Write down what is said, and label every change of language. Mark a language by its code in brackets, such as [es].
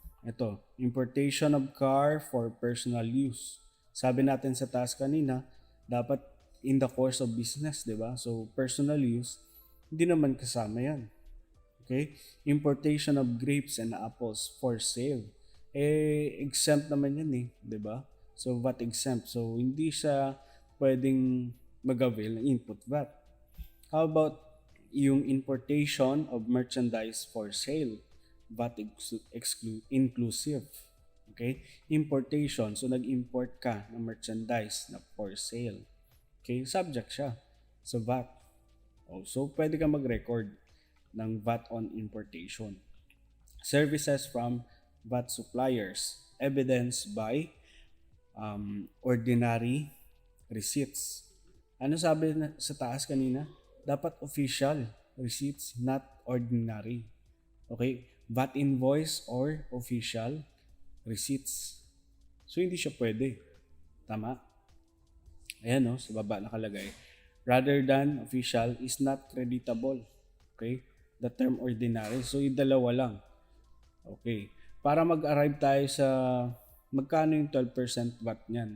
[en] Ito, importation of car for personal use. [tl] Sabi natin sa task kanina, dapat [en] in the course of business, [tl] di ba? So, personal use, hindi naman kasama yan. Okay? [en] Importation of grapes and apples for sale. [tl] Exempt naman yan di ba? So, VAT exempt. So, hindi siya pwedeng mag-avail ng input VAT. [en] How about yung importation of merchandise for sale? VAT inclusive. Okay? Importation. [tl] So, nag-import ka ng merchandise na for sale. Okay? Subject siya sa VAT. So, pwede ka mag-record ng VAT on importation. [en] Services from VAT suppliers, evidenced by ordinary receipts. [tl] Ano sabi sa taas kanina? Dapat official receipts, not ordinary. Okay? [en] VAT invoice or official receipts. [tl] So, hindi siya pwede. Tama? Ayan, no? Sa baba nakalagay. [en] Rather than official is not creditable. Okay? The term ordinary. So, [tl] yung dalawa lang. [en] Okay. [tl] Para mag-arrive tayo sa magkano yung 12% VAT niyan.